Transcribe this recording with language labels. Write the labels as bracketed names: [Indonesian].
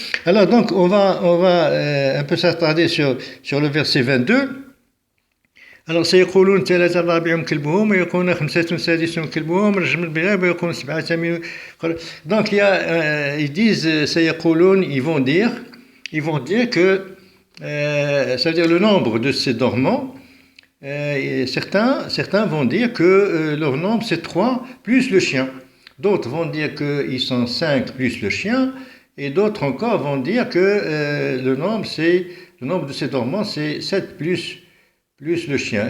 [French] Alors donc on va un peu s'attarder sur le verset 22. [Arabic] Alors سيقولون ثلاثة رابعهم كلبهم ويقولون خمسة سادسهم كلبهم رجم البغاب ويقولون سبعة ثامنهم. [French] Donc ils disent سيقولون, ils vont dire que ça veut dire le nombre de ces dormants. Certains vont dire que leur nombre c'est 3 plus le chien. D'autres vont dire qu'ils sont 5 plus le chien. Et d'autres encore vont dire que le nombre de ces dormants c'est 7 plus le chien.